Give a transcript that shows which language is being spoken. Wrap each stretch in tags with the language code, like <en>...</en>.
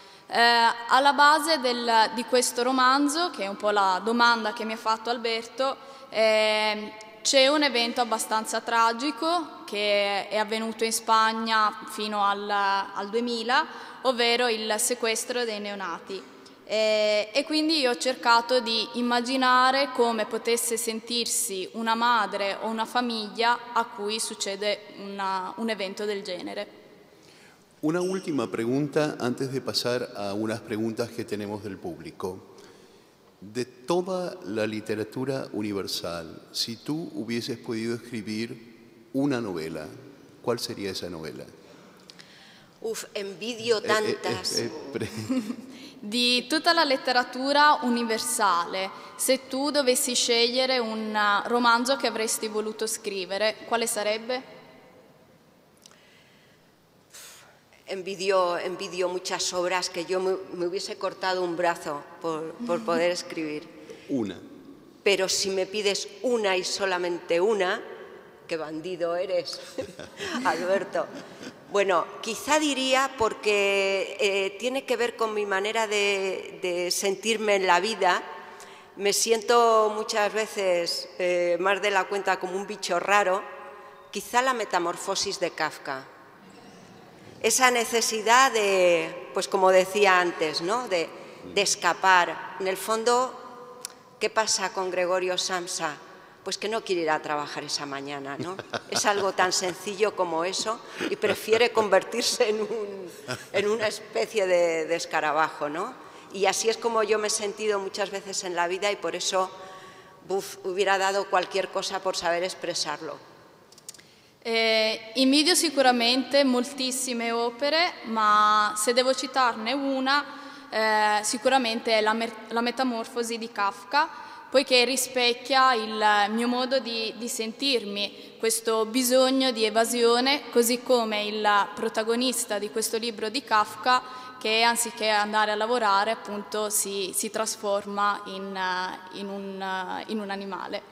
<it>Alla base di questo romanzo, che è un po' la domanda che mi ha fatto Alberto, c'è un evento abbastanza tragico che è avvenuto in Spagna fino al 2000, ovvero il sequestro dei neonati. E quindi io ho cercato di immaginare come potesse sentirsi una madre o una famiglia a cui succede un evento del genere.</it> <es>Una última pregunta antes de pasar a unas preguntas que tenemos del público. De toda la literatura universal, si tú hubieses podido escribir una novela, ¿cuál sería esa novela? Uf, envidio tantas.</es> <it>Di tutta la letteratura universale, se tu dovessi scegliere un romanzo che avresti voluto scrivere, quale sarebbe?</it> <es>Envidio muchas obras que yo me hubiese cortado un brazo por poder escribir. Una. Pero si me pides una y solamente una, qué bandido eres, Alberto. Bueno, quizá diría, porque tiene que ver con mi manera de sentirme en la vida. Me siento muchas veces, más de la cuenta, como un bicho raro. Quizá la metamorfosis de Kafka. Esa necesidad de, pues como decía antes, ¿no? de escapar. En el fondo, ¿qué pasa con Gregorio Samsa? Pues que no quiere ir a trabajar esa mañana, ¿no? Es algo tan sencillo como eso y prefiere convertirse en una especie de escarabajo, ¿no? Y así es como yo me he sentido muchas veces en la vida y por eso hubiera dado cualquier cosa por saber expresarlo.</es> <it>Invidio sicuramente moltissime opere, ma se devo citarne una, sicuramente è la Metamorfosi di Kafka, poiché rispecchia il mio modo di sentirmi, questo bisogno di evasione, così come il protagonista di questo libro di Kafka, che anziché andare a lavorare appunto si trasforma in un animale.</it>